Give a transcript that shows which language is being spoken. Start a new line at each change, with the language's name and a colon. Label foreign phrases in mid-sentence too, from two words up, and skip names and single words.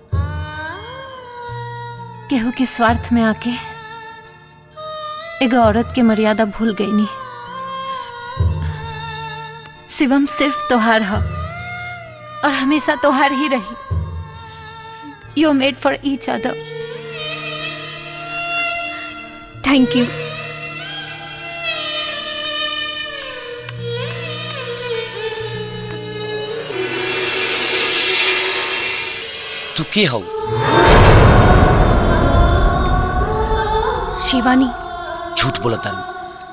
Bhojpuri: केहू के स्वार्थ में आके एगो औरत के मर्यादा भूल गई नी। शिवम सिर्फ तोहार है और हमेशा तोहार ही रही।
English: You made for each other. Thank you.
Bhojpuri: तू के हो? शिवानी। झूठ बोला तारी।